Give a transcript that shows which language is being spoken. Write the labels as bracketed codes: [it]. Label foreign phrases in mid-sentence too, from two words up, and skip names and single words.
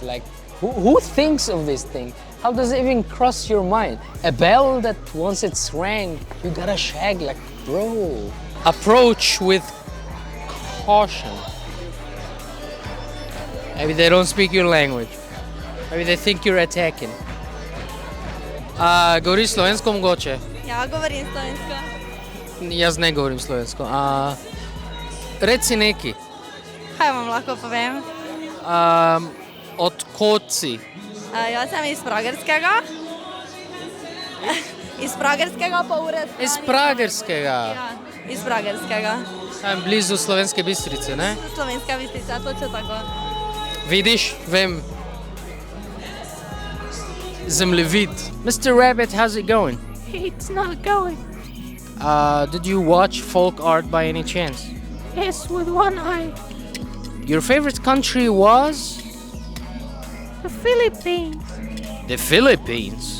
[en] Like, who thinks of this thing? How does it even cross your mind? A bell that once it's rang, you gotta shag, like, bro. Approach with caution. Maybe they don't speak your language. Maybe they think you're attacking. [sl] Govoriš slovensko mogoče? Ja govorim slovensko. Jaz ne govorim slovensko. Reci neki. Kaj vam lahko povem? Od kod si? Jaz sem iz Pragerskega. Iz Pragerskega pa ured. Iz Pragerskega. Ja, iz Pragerskega. Tam blizu Slovenske Bistrice, ne? Slovenska Bistrica, točno tako. Vidiš, vem. Zemljevid. [en] Mr. Rabbit, how's it going? It's not going. Did you watch folk art by any chance? Yes, with one eye. Your favorite country was? The Philippines. The Philippines.